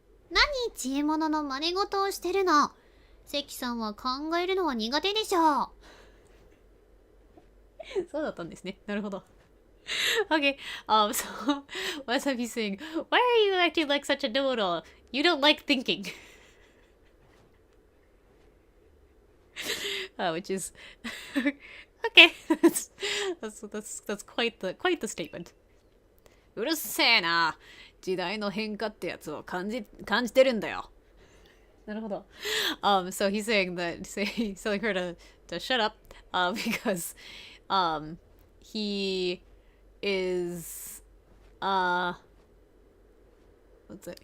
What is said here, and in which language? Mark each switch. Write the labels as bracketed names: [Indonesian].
[Japanese] 何知恵者の真似事をしてるの？関さんは考えるのは苦手でしょう。そうだったんですね。なるほど。 [English] Okay, so Wasabi's saying, why are you acting like such a know-it-all? You don't like thinking. Which is okay. That's quite the statement. [Japanese] うるせえな。時代の変化ってやつを感じてるんだよ。なるほど。 [English] So he's saying telling her to shut up, because he is what's it?